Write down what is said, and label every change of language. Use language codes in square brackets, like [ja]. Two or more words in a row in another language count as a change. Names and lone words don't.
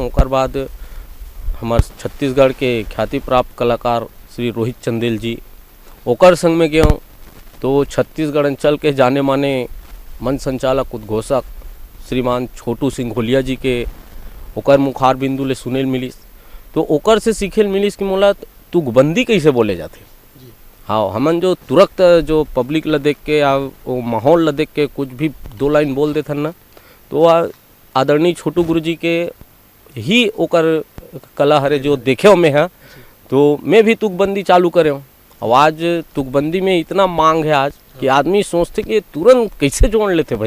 [hne] ओकर बाद हमार छत्तीसगढ़ के ख्याति प्राप्त कलाकार श्री रोहित चंदेल जी ओकर संग में गए। तो छत्तीसगढ़ अंचल के जाने माने मन संचालक उद्घोषक श्रीमान छोटू सिंह होलिया जी के ओकर मुखार बिंदु ले सुनेल मिलिस। तो ओकर से सीखेल मिलिस कि मोला तुकबंदी कैसे बोले जाते। हाँ, हमन जो तुरंत जो पब्लिक ला देख के या वो माहौल ला देख के कुछ भी 2 लाइन बोल देते ना, तो आदरणीय छोटू गुरु जी के ही ओकर कला हरे जो देखे में है। तो मैं भी तुकबंदी चालू करे हूँ। और आज तुकबंदी में इतना मांग है आज कि आदमी सोचते कि तुरंत कैसे जोड़ लेते भाई।